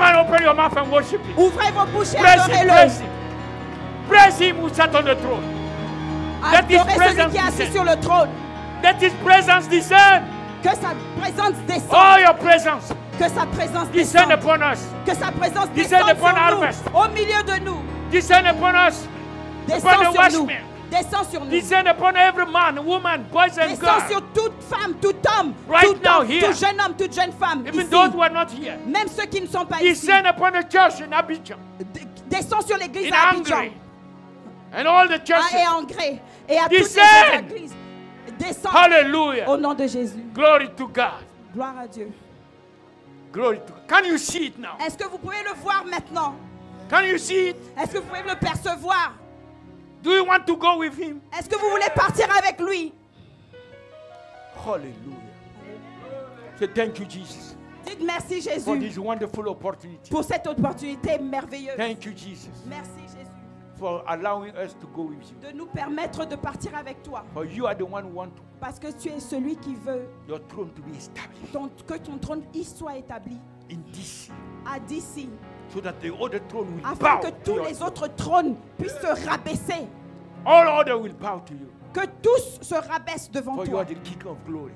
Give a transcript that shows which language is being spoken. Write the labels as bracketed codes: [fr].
[en] Come and open your mouth and worship him. [fr] Ouvrez vos bouches et adorez-le. [en] Praise him. Praise him who sat on the throne. [fr] Adorez celui qui est assis sur le trône. [en] Let his presence descend. [fr] Que sa présence descende. [en] Oh, your presence. [fr] Que sa présence [en] descend upon us. [fr] Que sa présence descende [en] upon [fr] nous, au milieu de nous. [en] Descend upon us. Descend upon the [fr] sur nous. [en] watchmen. [fr] Descend sur nous. [en] Descend upon every man, woman, boys and girls. [fr] Descend sur toute femme, tout homme, [en] right [fr] tout [en] now, [fr] homme, [en] here. [fr] tout jeune homme, toute jeune femme. [en] Even [fr] ici. [en] those who are not here. [fr] Même ceux qui ne sont pas [en] Descend [fr] ici. [en] upon the church in Abidjan. [fr] Descend sur l'église à Abidjan. [en] And all the churches. [fr] Et en Gré. Et à [en] Descend. [fr] toutes les églises. Descend. Hallelujah. Au nom de Jésus. [en] Glory to God. [fr] Gloire à Dieu. [en] Glory to God. Can you see it now? [fr] Est-ce que vous pouvez le voir maintenant? [en] Can you see it? [fr] Est-ce que vous pouvez le percevoir? [en] Do you want to go with him? [fr] Est-ce que vous voulez partir avec lui? [en] Hallelujah. Say thank you, Jesus. [fr] Dites merci Jésus [en] for this wonderful opportunity. [fr] Pour cette opportunité merveilleuse. [en] Thank you, Jesus. [fr] Merci Jésus. [en] For allowing us to go with you. [fr] De nous permettre de partir avec toi. [en] For you are the one who want to. [fr] Parce que tu es celui qui veut [en] your throne to be established. [fr] Que ton trône y soit établi. [en] In DC. [fr] À DC. [en] So that the other throne will [fr] afin [en] bow [fr] que tous les autres trônes puissent se rabaisser. [en] All other will bow to you. [fr] Que tous se rabaissent devant [en] for [fr] toi. [en] You are the King of glory.